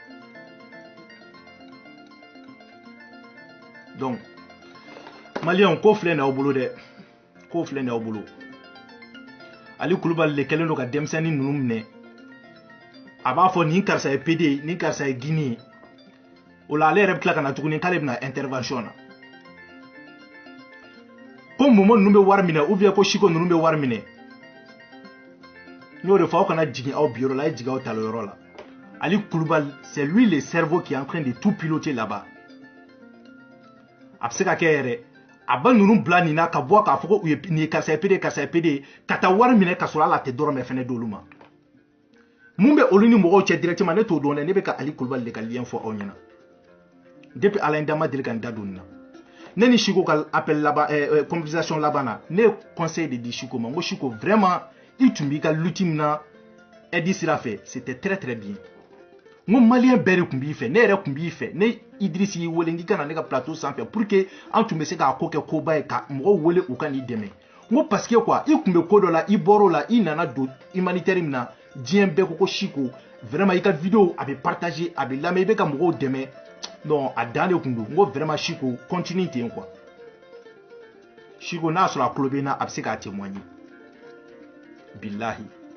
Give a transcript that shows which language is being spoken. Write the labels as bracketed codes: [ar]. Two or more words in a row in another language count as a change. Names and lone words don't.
[bm] donc maliyɛnw ko filɛ nin y'aw bolo dɛ ko filɛ nin y'aw bolo Ali Kulubali le kɛlen don ka denmisɛnnin ninnu minɛ a b'a fɔ nin karisa ye PD nin karisa ye Guinée ye o la ale yɛrɛ bɛ tila ka na tuguni k'ale bɛna intervention na ko Momo ninnu bɛ wari minɛ [fr] ou bien [bm] ko Siko ninnu bɛ wari minɛ n y'o de fɔ aw kana jigin aw biyɔrɔ la a ye jigin aw taliyɔrɔ la Ali Kulubali [fr] c'est lui le cerveau qui est en train de tout piloter là-bas [bm] a bɛ se ka kɛ yɛrɛ a ba ninnu bila nin na ka bɔ k'a fɔ ko nin ye karisa ye PD karisa ye PD ka taa wari minɛ ka sɔrɔ hali a tɛ dɔrɔmɛ fɛnɛ d'olu ma mun bɛ olu ni mɔgɔw cɛ directement ne t'o dɔn dɛ ne bɛ ka Ali Kulubali de ka lien fɔ aw ɲɛna depuis Alain Dama deli ka n da don nin na ne ni Siko ka appel laban conversation laban na ne ye conseil de di Siko ma n ko Siko vraiment i tun b'i ka lutte min na Edi sira fɛ [fr] c'était très très bien [bm] n ko maliyɛn bɛɛ de tun b'i fɛ ne yɛrɛ tun b'i fɛ ne Idrisi y'i wele n'i ka na ne ka plateau sanfɛ [fr] pour que [bm] an tun bɛ se k'a ko kɛ koba ye ka mɔgɔw wele u ka n'i dɛmɛ n ko [fr] parce que quoi [bm] i tun bɛ ko dɔ la i bɔr'o la i nana don humanitaire min na diɲɛ bɛɛ ko Siko vraiment i ka vidéo a bɛ partager a bɛ lamɛn i bɛ ka mɔgɔw dɛmɛ non a dan de tun don n ko vraiment Siko continue ten quoi Siko n'a sɔrɔ a tulo bɛ n na a bɛ se k'a témoigner billahi